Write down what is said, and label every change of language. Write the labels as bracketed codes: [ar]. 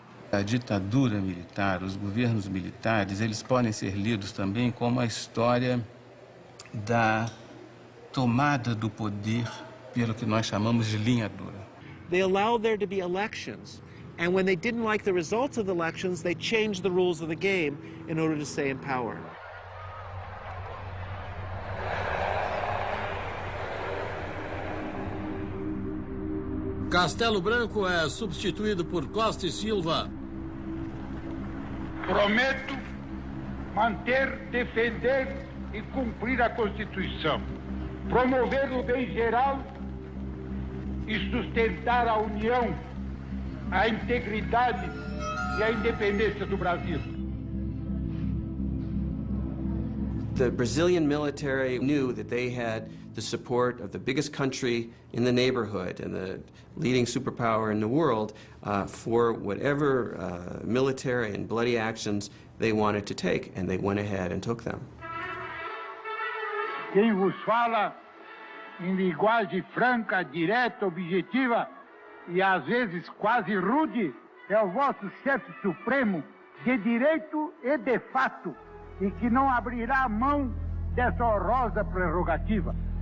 [pt] A ditadura militar, os governos militares, eles podem ser lidos também como a história da tomada do poder pelo que nós chamamos de linha dura. [en] They allowed there to be elections, and when they didn't like the results of the elections, they changed the rules of the game in order to stay in power. [pt] Castelo Branco é substituído por Costa e Silva. Prometo manter, defender e cumprir a Constituição, promover o bem geral e sustentar a união, a integridade e a independência do Brasil. [en] The Brazilian military knew that they had the support of the biggest country in the neighborhood and the leading superpower in the world for whatever military and bloody actions they wanted to take, and they went ahead and took them. [pt] Quem vos fala em linguagem franca, direta, objetiva e às vezes quase rude é o vosso chefe supremo de direito e de fato, e que não abrirá a mão dessa honrosa prerrogativa.